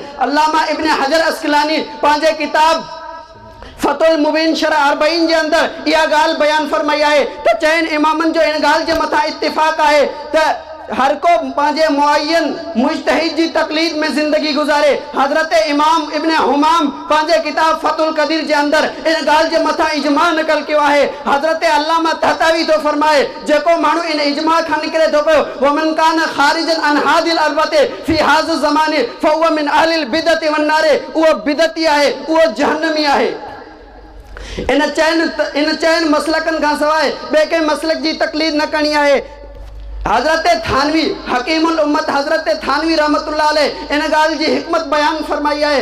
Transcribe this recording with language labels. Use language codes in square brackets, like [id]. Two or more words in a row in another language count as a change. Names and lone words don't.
[sd] अल्लामा इब्न हजर अस्क़लानी पंहिंजे किताब फ़तुल मुबीन शरह अरबईन जे अंदर इहा ॻाल्हि बयान फरमाई आहे त चइनि इमामनि जो इन ॻाल्हि जे मथां इत्तिफ़ाक़ आहे त हर को पंहिंजे मुअय्यन मुज्तहिद जी तक़लीद में ज़िंदगी गुज़ारे। हज़रत इमाम इब्न हुमाम पंहिंजे किताब फ़तुल क़दीर जे अंदर इन ॻाल्हि जे मथां इजमा नक़ल कयो आहे। हज़रत अल्लामा तहतावी थो फरमाए, जेको माण्हू इन इजमा खां निकिरे थो पियो, [ar] ومن كان خارجا عن هذه الأربعة في هذا الزمان فهو من أهل البدعة والنار. [sd] उहो बिदअती आहे, उहो जहन्नमी आहे। इन चइनि मसलकनि खां सवाइ ॿिए कंहिं मसलक जी तक़लीद न करणी आहे। हज़रत थानवी हकीमुल उम्मत हज़रत थानवी [ar] رحمة الله عليه [sd] इन ॻाल्हि जी हिकमत बयान फरमाई आहे।